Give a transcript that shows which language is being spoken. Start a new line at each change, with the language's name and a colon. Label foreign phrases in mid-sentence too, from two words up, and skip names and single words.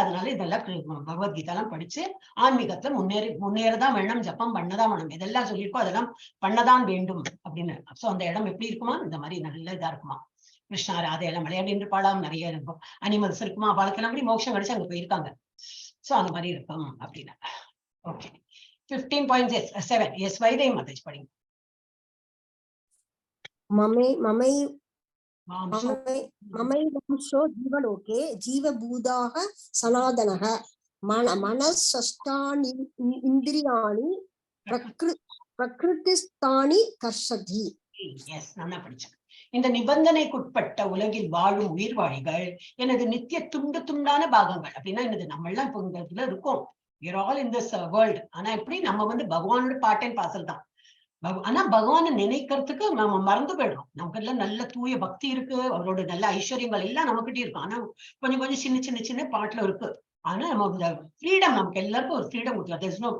Tamil: அதனால இதெல்லாம் பகவத்கீதா எல்லாம் படிச்சு ஆன்மீகத்துல முன்னேறதான் வேணும், ஜப்பம் பண்ணதான் வேணும், இதெல்லாம் சொல்லியிருக்கோம் அதெல்லாம் பண்ணதான் வேண்டும் அப்படின்னு. சோ அந்த இடம் எப்படி இருக்குமா? இந்த மாதிரி நல்ல இதா இருக்குமா? கிருஷ்ணா ராதையெல்லாம் விளையாடின்னு இருப்பாளாம், நிறைய இருக்கும் அனிமல்ஸ் இருக்குமா, அவளுக்கெல்லாம் அப்படி மோட்சம் கிடைச்சு அங்க போயிருக்காங்க. சோ அந்த மாதிரி இருக்கும் அப்படின்னு. ஓகே 15.7 எஸ் வைதை மாதாஜி படிங்க.
Sanskrit: ममैवंशो जीवलोके जीवभूताः सनातनः मनसष्टानि इन्द्रियाणि प्रकृतिस्थानि कर्षति.
Tamil: எஸ் நல்லா படிச்சேன். இந்த நிபந்தனைக்குட்பட்ட உலகில் வாழும் உயிர்வாழிகள் எனது நித்திய துண்டான பாகங்கள். அப்படின்னா என்னது? நம்ம எல்லாம் இப்போ இந்த இதுல இருக்கோம்,
English: we are all in this world.
Tamil: ஆனா எப்படி நம்ம வந்து பகவானோட
English: part and parcel
Tamil: தான். ஆனா பகவானை நினைக்கிறதுக்கு நம்ம மறந்து போயிடுறோம். நமக்கு எல்லாம் நல்ல தூய பக்தி இருக்கு, அவரோட நல்ல ஐஸ்வர்யங்கள் எல்லாம் நம்மகிட்ட இருக்கும். ஆனா கொஞ்சம் சின்ன பாட்டுல இருக்கு. ஆனா நம்ம இந்த ஃப்ரீடம், நமக்கு எல்லாருக்கும் ஒரு ஃப்ரீடம் கொடுத்துருக்கோம்.